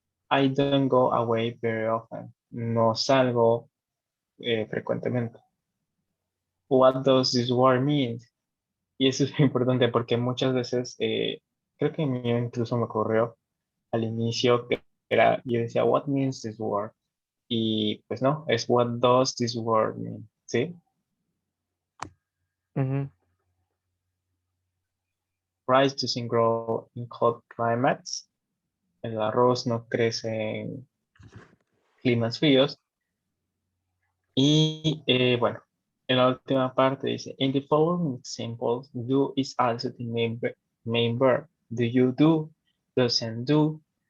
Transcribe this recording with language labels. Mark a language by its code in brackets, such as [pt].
[en] I don't go away very often. [es] No salgo frecuentemente. [en] What does this word mean? [es] Y eso es importante porque muchas veces, creo que a mí incluso me ocurrió al inicio que era, yo decía, [en] what means this word? [es] Y pues no, es [en] what does this word mean? [es] ¿Sí? Ujú. [en] Rice doesn't grow in cold climates. [es] El arroz no crece en climas fríos. Y bueno, en la última parte dice, [en] in the following examples, do is also the main verb. Do you do? Doesn't do.